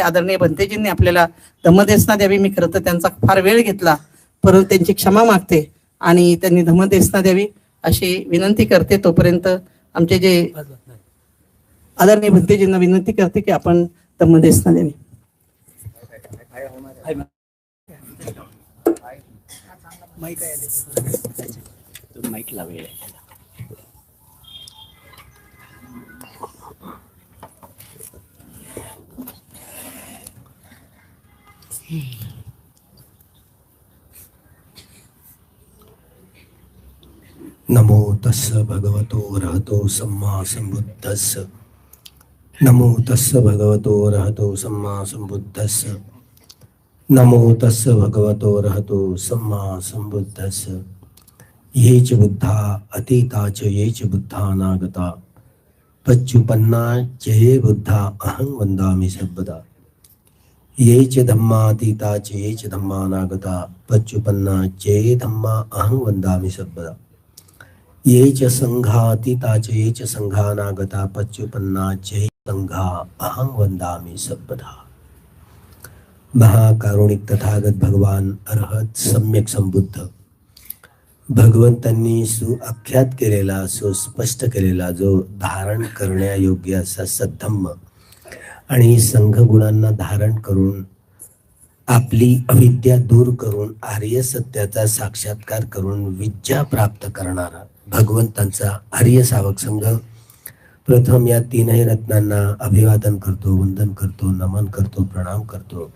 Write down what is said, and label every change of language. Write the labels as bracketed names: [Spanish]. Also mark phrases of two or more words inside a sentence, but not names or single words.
[Marathi] आदरणीय भंतेजींनी आपल्याला धम्मदेसना द्यावी. मी खरं तर त्यांचा फार वेळ घेतला, परंतु त्यांची क्षमा मागते आणि त्यांनी धम्मदेसना द्यावी अशी विनंती करते. तोपर्यंत आमचे जे आदरणीय भंतेजींना विनंती करते की आपण धम्मदेसना द्यावी. माईक लावेल. [Pali] नमो तस्स भगवतो अरहतो सम्मा संबुद्धस्स. नमो तस्स भगवतो अरहतो सम्मा संबुद्धस्स. नमो तस्स भगवतो अरहतो सम्मा संबुद्धस्स. ये च बुद्धा अतीता च ये च बुद्धा अनागता पच्चुपन्ना च ये बुद्धा अहं वन्दामि सर्वदा. ये च धम्मातीता च ये च धम्मा अनागता पच्चुपन्ना च ये धम्मा अहं वन्दामि सर्वदा. ये च संघातीता च ये च संघानागता पच्चुपन्ना च ये संघा अहं वन्दामि सर्वदा. [Marathi] महाकारुणिक तथागत भगवान अरहत सम्यक संबुद्ध भगवंतांनी सुआख्यात केलेला, सुस्पष्ट केलेला, जो धारण करण्यायोग्य असा सद्धम्म आणि संघ गुणांना धारण करून आपली अविद्या दूर करून आर्य सत्याचा साक्षात्कार करून विद्या प्राप्त करणारा भगवंतांचा आर्य सावक संघ प्रथम या तीनही रत्नांना अभिवादन करतो, वंदन करतो, नमन करतो, प्रणाम करतो.